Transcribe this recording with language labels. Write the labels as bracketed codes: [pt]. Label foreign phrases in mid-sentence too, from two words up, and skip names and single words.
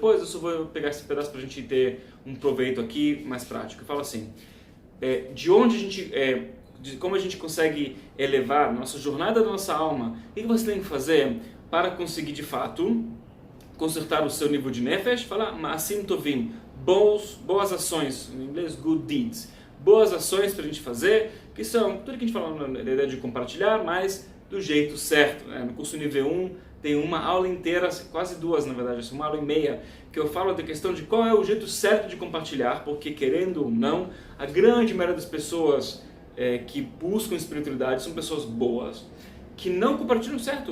[pt] Eu só vou pegar esse pedaço para a gente ter um proveito aqui mais prático. Eu falo assim, de onde a gente, de como a gente consegue elevar nossa jornada da nossa alma, o que você tem que fazer para conseguir de fato consertar o seu nível de nefesh? [he] Fala מעשים טובים, [pt] boas ações, em inglês [en] good deeds, [pt] boas ações para a gente fazer, que são tudo que a gente fala na ideia de compartilhar, mas do jeito certo, né? No curso nível 1 tem uma aula inteira, quase duas na verdade, uma aula e meia, que eu falo da questão de qual é o jeito certo de compartilhar, porque querendo ou não, a grande maioria das pessoas que buscam espiritualidade são pessoas boas, que não compartilham certo.